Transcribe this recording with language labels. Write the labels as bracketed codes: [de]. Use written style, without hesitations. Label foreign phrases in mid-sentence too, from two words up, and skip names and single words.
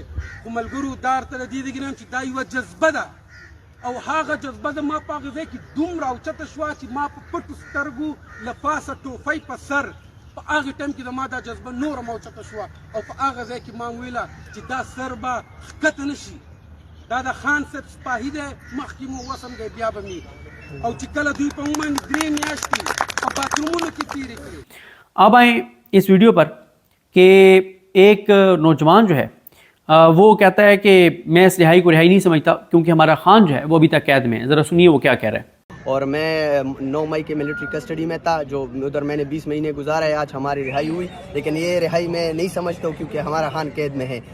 [ps] خو ملګرو دا ورته د دې دګنم چې دا یوه جذبه ده او هغه جذبه د ما په هغه ځای کې دومره اوچته شوه چې ما په پټو سترګو له پاسه ټوپۍ په سر، په هغه ټایم کې د ما دا جذبه نوره هم اوچته شوه او په هغه ځای کې ما ویله چې دا سر به ښکته نه شي، دا د خان صاحب سپاهي دی، مخکې مو وسم دی بیا به مې او چې کله دوی په موږ باندې 3 میاشتې په باترومونو کې تېرې کړې. [ur] اب آئیں اس ویڈیو پر کہ ایک نوجوان جو ہے وہ کہتا ہے کہ میں اس رہائی کو رہائی نہیں سمجھتا کیونکہ ہمارا خان جو ہے وہ ابھی تک قید میں ہے. ذرا سنیے وہ کیا کہہ رہا ہے. اور میں 9 مئی کے ملٹری کسٹڈی میں تھا، جو ادھر میں نے 20 مہینے گزارے، آج ہماری رہائی ہوئی، لیکن یہ رہائی میں نہیں سمجھتا ہوں کیونکہ ہمارا خان قید میں ہے.